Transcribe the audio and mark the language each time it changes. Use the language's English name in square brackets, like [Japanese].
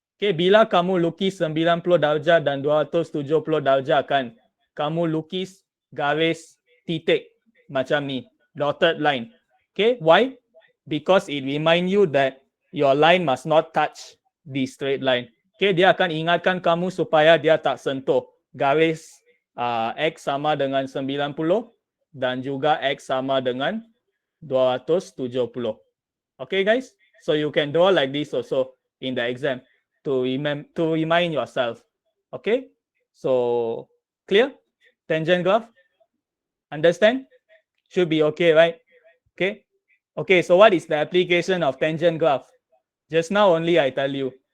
[Malay] Okay, bila kamu lukis 90 darjah dan 270 darjah kan, kamu lukis garis titik macam ni, dotted line. [English] Okay, why? Because it remind you that your line must not touch the straight line. [Malay] Okay, dia akan ingatkan kamu supaya dia tak sentuh garis X sama dengan 90 dan juga X sama dengan 270. [English] Okay, guys? So you can draw like this also in the exam to remind yourself. Okay? So, clear? Tangent graph? Understand? Should be okay, right? Okay? Okay, so what is the application of tangent graph? Just now only I tell you.